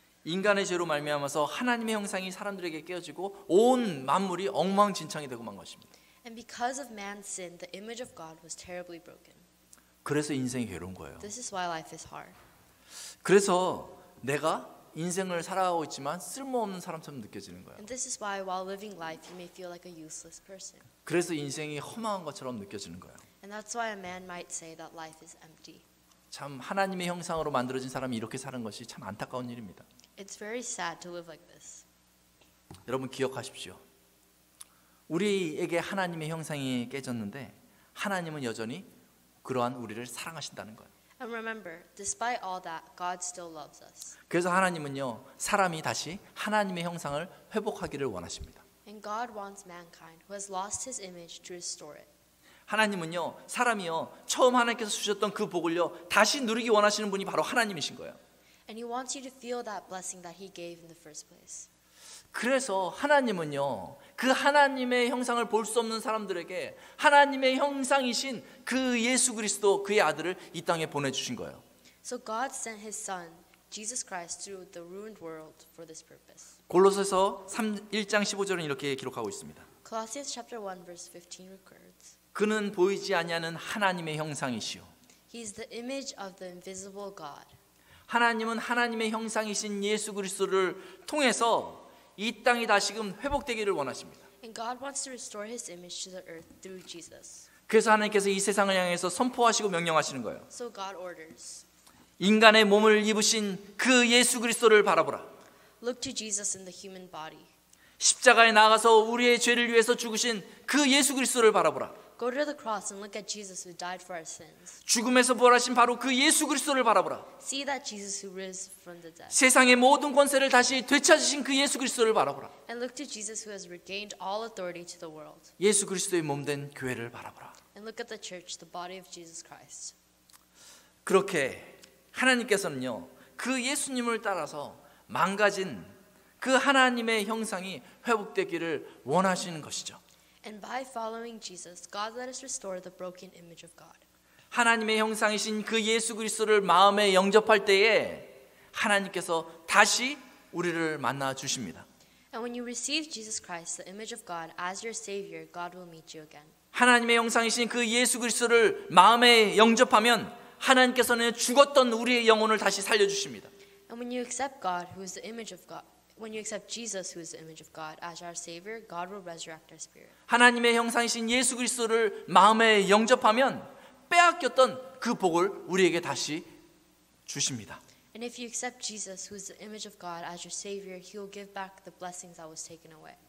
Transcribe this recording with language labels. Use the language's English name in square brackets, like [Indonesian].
[Korean] 인간의 죄로 말미암아서 하나님의 형상이 사람들에게 깨어지고 온 만물이 엉망진창이 되고 만 것입니다. [English] And because of man's sin, the image of God was terribly broken. [Korean] 그래서 인생이 괴로운 거예요. [English] This is why life is hard. [Korean] 그래서 내가 인생을 살아가고 있지만 쓸모없는 사람처럼 느껴지는 거예요. [English] And this is why while living life, you may feel like a useless person. [Korean] 그래서 인생이 허망한 것처럼 느껴지는 거예요. [English] And that's why a man might say that life is empty. [Korean] 참 하나님의 형상으로 만들어진 사람이 이렇게 사는 것이 참 안타까운 일입니다. [English] It's very sad to live like this. [Korean] 여러분 기억하십시오. 우리에게 하나님의 형상이 깨졌는데 하나님은 여전히 그러한 우리를 사랑하신다는 거예요. [English] And remember, despite all that, God still loves us. [Korean] 그래서 하나님은요, 사람이 다시 하나님의 형상을 회복하기를 원하십니다. [English] And God wants mankind who has lost his image to restore it. [Korean] 하나님은요, 사람이요, 처음 하나님께서 주셨던 그 복을요, 다시 누리기 원하시는 분이 바로 하나님이신 거예요. [English] And he wants you to feel that blessing that he gave in the first place. [Korean] 그래서 하나님은요, 그 하나님의 형상을 볼 수 없는 사람들에게 하나님의 형상이신 그 예수 그리스도, 그의 아들을 이 땅에 보내주신 거예요. [English] So God sent his son, Jesus Christ, to the ruined world for this purpose. [Korean] 골로새서 1장 15절은 이렇게 기록하고 있습니다. [English] Colossians chapter 1 verse 15 records, [Korean] 그는 보이지 아니하는 하나님의 형상이시요. [English] he is the image of the invisible God. [Korean] 하나님은 하나님의 형상이신 예수 그리스도를 통해서 이 땅이 다시금 회복되기를 원하십니다. [English] And God wants to restore his image to the earth through Jesus. [Korean] 그래서 하나님께서 이 세상을 향해서 선포하시고 명령하시는 거예요. [English] So God orders, [Korean] 인간의 몸을 입으신 그 예수 그리스도를 바라보라. [English] look to Jesus in the human body. [Korean] 십자가에 나가서 우리의 죄를 위해서 죽으신 그 예수 그리스도를 바라보라. [English] Go to the cross and look at Jesus who died for our sins. [Korean] 죽음에서 부활하신 바로 그 예수 그리스도를 바라보라. [English] See that Jesus who rose from the dead. [Korean] 세상의 모든 권세를 다시 되찾으신 그 예수 그리스도를 바라보라. [English] And look to Jesus who has regained all authority to the world. [Korean] 예수 그리스도의 몸된 교회를 바라보라. [English] And look at the church, the body of Jesus Christ. [Korean] 그렇게 하나님께서는요, 그 예수님을 따라서 망가진 그 하나님의 형상이 회복되기를 원하시는 것이죠. [English] And by following Jesus, God let us restore the broken image of God. [Korean] 하나님의 형상이신 그 예수 그리스도를 마음에 영접할 때에 하나님께서 다시 우리를 만나 주십니다. [English] And when you receive Jesus Christ, the image of God, as your Savior, God will meet you again. [Korean] 하나님의 형상이신 그 예수 그리스도를 마음에 영접하면 하나님께서는 죽었던 우리의 영혼을 다시 살려주십니다. [English] And when you accept God, who is the image of God, when you accept Jesus, who is the image of God, as our Savior, God will resurrect our spirit. [Korean] 하나님의 형상이신 예수 그리스도를 마음에 영접하면 빼앗겼던 그 복을 우리에게 다시 주십니다. [English] And if you accept Jesus, who is the image of God, as your Savior, He will give back the blessings that was taken away.